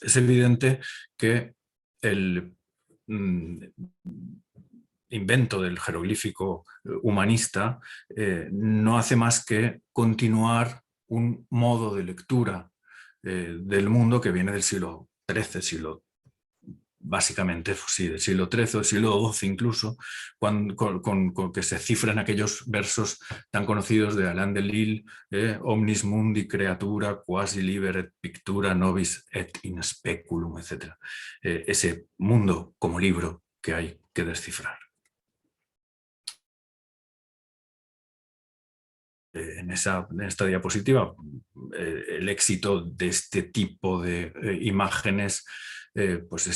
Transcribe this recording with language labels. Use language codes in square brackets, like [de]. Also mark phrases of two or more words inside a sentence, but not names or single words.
[es] Es evidente que el invento del jeroglífico humanista no hace más que continuar un modo de lectura del mundo que viene del siglo XIII, básicamente, sí, del siglo XIII, del siglo XII incluso, con que se cifran aquellos versos tan conocidos de Alain de Lille, [la] omnis mundi creatura, quasi liberet pictura nobis et in speculum, [es] etc. Ese mundo como libro que hay que descifrar. En esta diapositiva, el éxito de este tipo de imágenes pues es